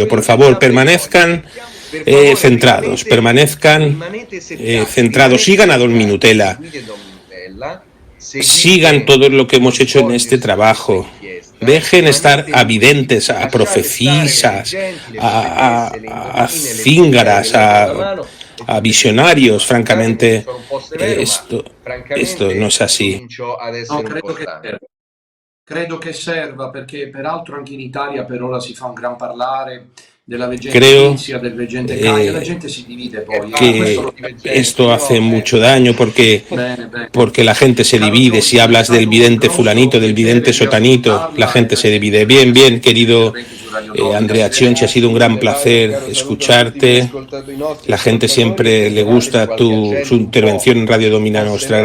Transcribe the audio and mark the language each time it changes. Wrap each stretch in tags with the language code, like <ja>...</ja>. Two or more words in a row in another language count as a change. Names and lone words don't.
<es>Por favor, permanezcan centrados, sigan a Don Minutela, sigan todo lo que hemos hecho en este trabajo, dejen estar a videntes, a profecisas, a cíngaras, a visionarios. Francamente, esto no es así. No,</es> <it>credo che serva, perché peraltro anche in Italia per ora si fa un gran parlare della veggente Cinzia, del veggente Caio. La gente si divide poi.</it> <es>Esto hace mucho daño, porque la gente se divide. Si hablas del vidente fulanito, del vidente sotanito, la gente se divide. Bien, querido Andrea Chionci, ha sido un gran placer escucharte. La gente siempre le gusta su intervención en Radio Domina Nostra.</es>